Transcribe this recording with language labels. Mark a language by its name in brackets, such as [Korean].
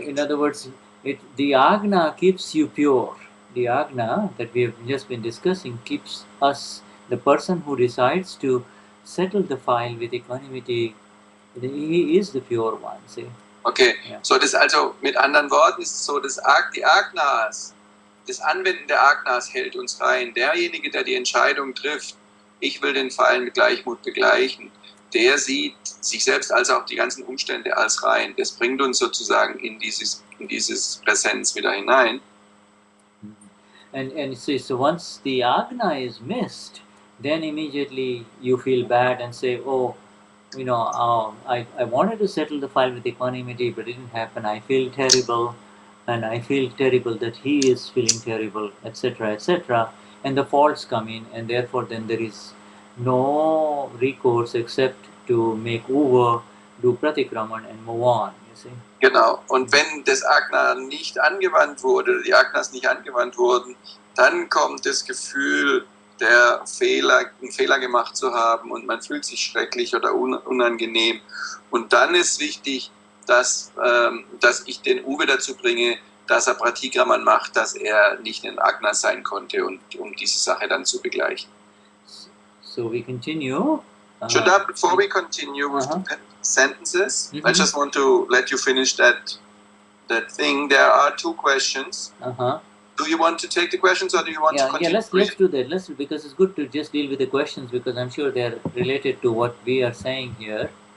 [English] In other words, the agna keeps you pure. The agna that we have just been discussing keeps us, the person who decides to settle the file with equanimity, he is the pure one. See? Okay, [German] Ja. so das also mit anderen Worten ist es so, dass die Agnas, das Anwenden der Agnas hält uns rein. Derjenige, der die Entscheidung trifft, ich will den Fall mit Gleichmut begleichen, der sieht sich selbst als auch die ganzen Umstände als rein. Das bringt uns sozusagen in dieses Präsenz wieder hinein. [English] And so once the agna is missed, then immediately you feel bad and say, oh, you know, I wanted to settle the file with equanimity, but it didn't happen. I feel terrible, and I feel terrible that he is feeling terrible, etc., etc. And the faults come in, and therefore then there is no recourse except to make Uwe, do pratikraman and move on, you see. [German] Genau, und wenn das Agna nicht angewandt wurde, oder die Agnas nicht angewandt wurden, dann kommt das Gefühl, einen Fehler gemacht zu haben, und man fühlt sich schrecklich oder unangenehm. Und dann ist wichtig, dass ich den Uwe dazu bringe, dass er Pratikraman macht, dass er nicht ein Agna sein konnte, und um diese Sache dann zu begleichen. [English] So we continue. Shuddha, before we continue with the sentences, I just want to let you finish that thing. There are two questions. Do you want to take the questions, or do you want to continue? Yeah, let's do that. Because it's good to just deal with the questions, because I'm sure they're related to what we are saying here.